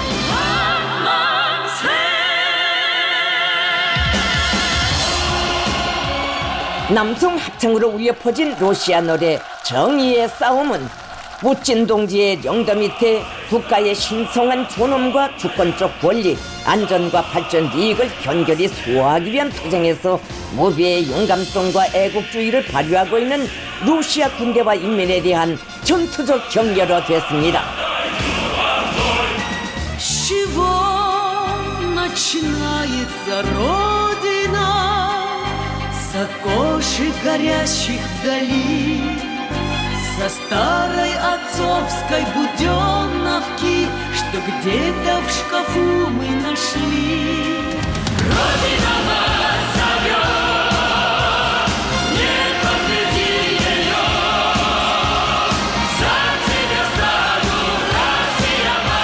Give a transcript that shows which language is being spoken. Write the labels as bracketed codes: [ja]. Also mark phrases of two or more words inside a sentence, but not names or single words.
[ko] 남성 합창으로 울려 퍼진 러시아 노래 정의의 싸움은 푸틴 동지의 영도 밑에 국가의 신성한 존엄과 주권적 권리, 안전과 발전 이익을 견결히 수호하기 위한 투쟁에서 무비의 용감성과 애국주의를 발휘하고 있는 러시아 군대와 인민에 대한 전투적 격려로 됐습니다. [ru] С окошек горящих вдали, со старой отцовской буденовки, что где-то в шкафу мы нашли. Родина вас зовет, не подведи ее, за тебя стану, Россия,